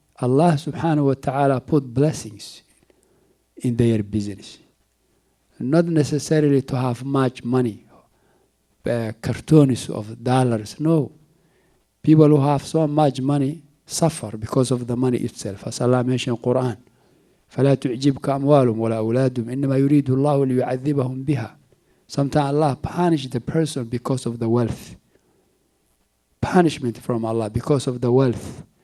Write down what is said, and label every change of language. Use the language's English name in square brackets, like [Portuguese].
[English] Allah subhanahu wa ta'ala put blessings in their business. Not necessarily to have much money, cartons of dollars. No. People who have so much money suffer because of the money itself. [Arabic] As Allah mentioned in the Quran, فَلَا تُعْجِبْكَ أَمْوَالُهُمْ وَلَا أَوْلَادُهُمْ إِنَّمَا يُرِيدُ اللَّهُ لِيُعَذِّبَهُمْ بِهَا. [English] Sometimes Allah punishes the person because of the wealth. Punishment from Allah because of the wealth.